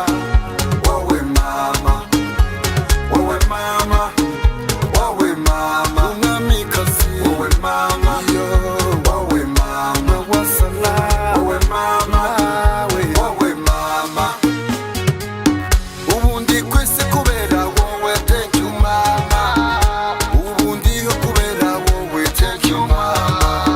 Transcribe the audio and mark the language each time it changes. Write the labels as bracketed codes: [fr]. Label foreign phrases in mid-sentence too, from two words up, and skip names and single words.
[rn] Wowe mama, wowe mama, wowe mama, umwamikazi, wowe mama, wowe mama, wasala, wowe mama, wowe mama. Ubundi kwese kubera wowe, [en] thank you mama. [rn] Ubundi yo kubera wowe, [en] thank you mama.